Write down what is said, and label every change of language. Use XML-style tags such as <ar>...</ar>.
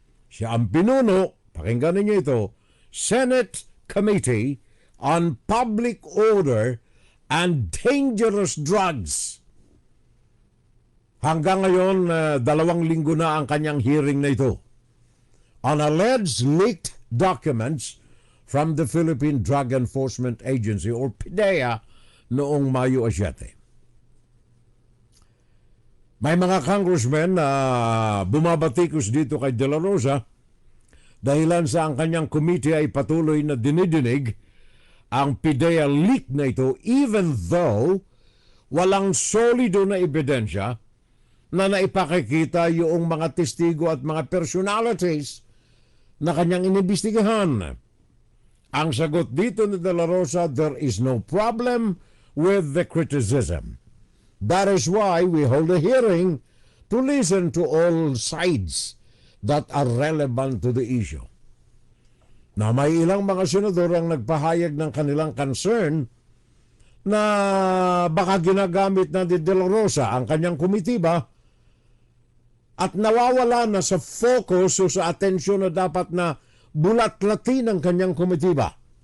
<tl>Siya ang pinuno, pakinggan ninyo ito, Senate Committee on Public Order and Dangerous Drugs. Hanggang ngayon, 2 linggo na ang kanyang hearing na ito.</tl> <en>On alleged leaked documents from the Philippine Drug Enforcement Agency or PDEA</en> <tl>noong Mayo 7. May mga congressmen na bumabatikos dito kay De La Rosa dahilan sa ang kanyang committee ay patuloy na dinidinig ang PDEA leak na ito</tl> <en>even though</en> <tl>walang solido na ebidensya na naipakikita yung mga testigo at mga personalities na kanyang inimbestigahan. Ang sagot dito ni</tl> <en>De La Rosa, there is no problem with the criticism. That is why we hold a hearing to listen to all sides that are relevant to the issue.</en> <tl>Na may ilang mga senador ang nagpahayag ng kanilang concern na baka ginagamit na ni De La Rosa ang kanyang komitiba at nawawala na sa focus o sa atensyon na dapat na bulat-latin ang kanyang komitiba.</tl>